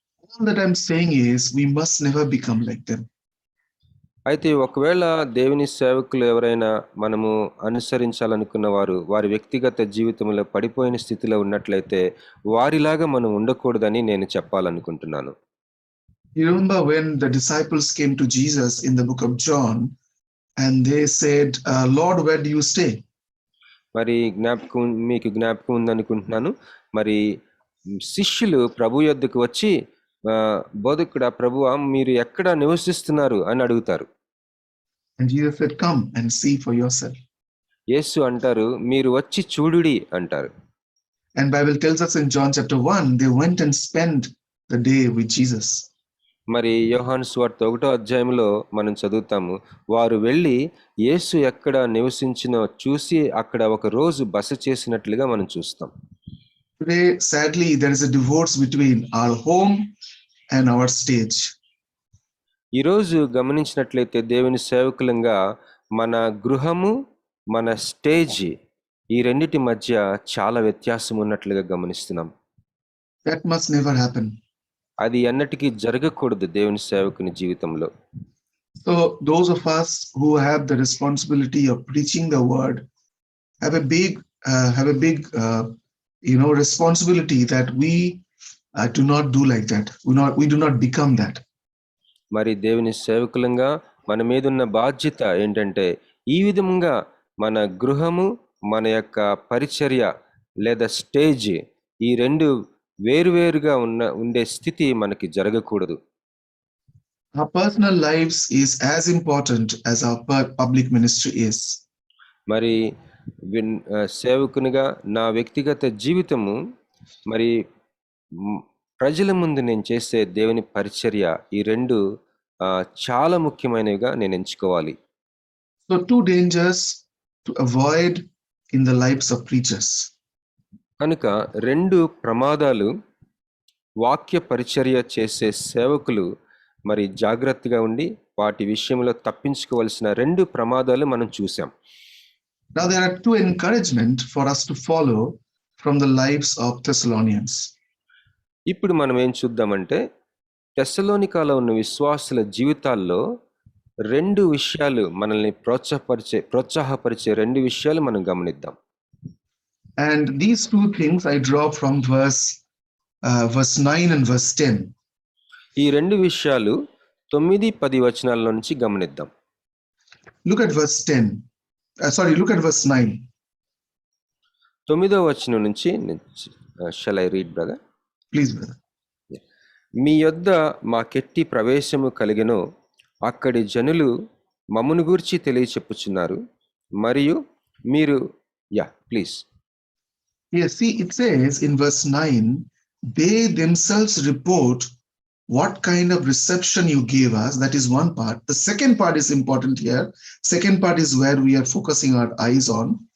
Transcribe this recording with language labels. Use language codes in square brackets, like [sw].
[en] All that I'm saying is we must never become like them. [te] అయితే ఒకవేళ దేవుని సేవకులు ఎవరైనా మనము అనుసరించాలనుకున్న వారు వారి వ్యక్తిగత జీవితంలో పడిపోయిన స్థితిలో ఉన్నట్లయితే వారిలాగా మనం ఉండకూడదని నేను చెప్పాలనుకుంటున్నాను. [en] You remember when the disciples came to Jesus in the book of John and they said, Lord, where do you stay? [te] మరి మీకు జ్ఞాపకం ఉందనుకుంటున్నాను. మరి శిష్యులు ప్రభు యొద్దకు వచ్చి బోధకుడా ప్రభువా మీరు ఎక్కడ నివసిస్తున్నారు అని అడుగుతారు. [en] And Jesus said, come and see for yourself. [te] యేసు అంటారు మీరు వచ్చి చూడుడి అంటారు. [en] And Bible tells us in John chapter 1 they went and spent the day with Jesus. [te] మరి యోహాను సువార్త 1వ అధ్యాయంలో మనం చదువుతాము వారు వెళ్ళి యేసు ఎక్కడ నివసించినో చూసి అక్కడ ఒక రోజు బస చేసినట్లుగా మనం చూస్తాం. [en] Today, sadly, there is a divorce between our home and our stage. [te] ఈరోజు గమనించినట్లయితే దేవుని సేవకులంగా మన గృహము మన స్టేజ్ ఈ రెండిటి మధ్య చాలా వ్యత్యాసం ఉన్నట్లుగా గమనిస్తున్నాం. [en] That must never happen. [te] అది ఎన్నటికీ జరగకూడదు దేవుని సేవకుని జీవితంలో. [en] So those of us who have the responsibility of preaching the word have a big responsibility that we do not do like that. We do not become that. [te] మరి దేవుని సేవకులంగా మన మీద ఉన్న బాధ్యత ఏంటంటే ఈ విధంగా మన గృహము మన యొక్క పరిచర్య లేదా స్టేజ్ ఈ రెండు వేరువేరుగా ఉండే స్థితి మనకి జరగకూడదు. [en] Our personal lives is as important as our public ministry is. [te] మరి సేవకునిగా నా వ్యక్తిగత జీవితము మరి ప్రజల ముందు నేను చేసే దేవుని పరిచర్య ఈ రెండు చాలా ముఖ్యమైనవిగా నేను ఎంచుకోవాలి. [en] So two dangers to avoid in the lives of preachers. [te] కనుక రెండు ప్రమాదాలు వాక్య పరిచర్య చేసే సేవకులు మరి జాగ్రత్తగా ఉండి వాటి విషయంలో తప్పించుకోవాల్సిన రెండు ప్రమాదాలు మనం చూసాం. [en] Now there are two encouragement for us to follow from the lives of Thessalonians. [te] ఇప్పుడు మనం ఏం చూద్దామంటే తెస్సలోనికాలో ఉన్న విశ్వాసుల జీవితాల్లో రెండు విషయాలు మనల్ని ప్రోత్సాహపరిచే రెండు విషయాలు మనం గమనిద్దాం. [en] And these two things I draw from verse 9 and verse 10. [te] ఈ రెండు విషయాలు 9-10 వచనాల నుంచి గమనిద్దాం. [en] Look at verse 10. Look at verse 9. [te] 9వ వచనం నుంచి [en] shall I read, brother? Please, brother. [te] మీ యొద్ద మాకెట్టి ప్రవేశము కలిగెనో అక్కడి జనులు మమ్మును గూర్చి తెలియచెప్పుచున్నారు మరియు మీరు please. [en] Yes, see, it says in verse 9, they themselves report what kind of reception you gave us. That is one part. The second part is important here. Second part is where we are focusing our eyes on.